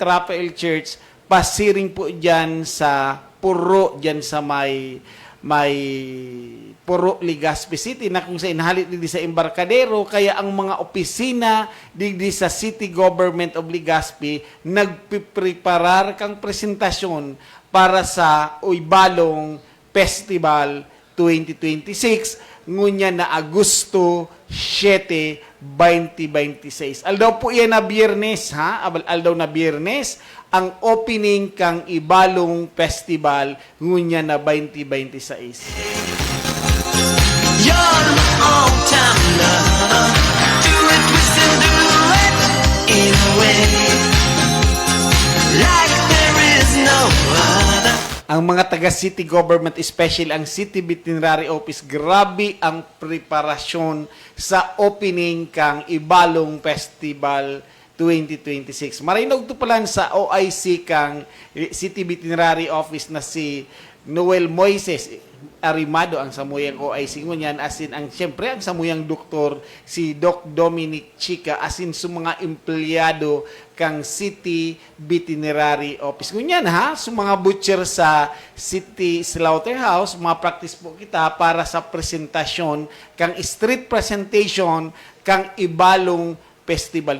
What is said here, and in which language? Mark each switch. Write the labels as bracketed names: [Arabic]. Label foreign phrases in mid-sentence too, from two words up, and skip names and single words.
[Bikol] Raphael Church, pasiring po dyan sa Puro, dyan sa may Puro, Legazpi City, na kung sa inhalit digdi sa Embarcadero, kaya ang mga opisina digdi sa City Government of Legazpi nagpipreparar kang presentasyon para sa Uybalong Festival 2026 ngunya na Agosto 7, 2026. Aldaw po yan na Biyernes, ha? Aldaw na Biyernes ang opening kang Ibalong Festival ngunya na 2026. [English] You're my all-time love. Do it, twist and do it in a way like there is no other. [Bikol] Ang mga taga-city government, especially ang City Veterinary Office, grabe ang preparasyon sa opening kang Ibalong Festival 2026. Marinog to pala sa OIC kang City Veterinary Office na si Noel Moises Arimado ang samuyang OIC ngunyan, asin ang siyempre ang samuyang doktor si Doc Dominic Chica, asin sa mga empleyado kang City Veterinary Office ngunyan, ha, sa mga butcher sa City Slaughterhouse, mga practice po kita para sa presentasyon kang [English] street presentation [Bikol] kang Ibalong Festival.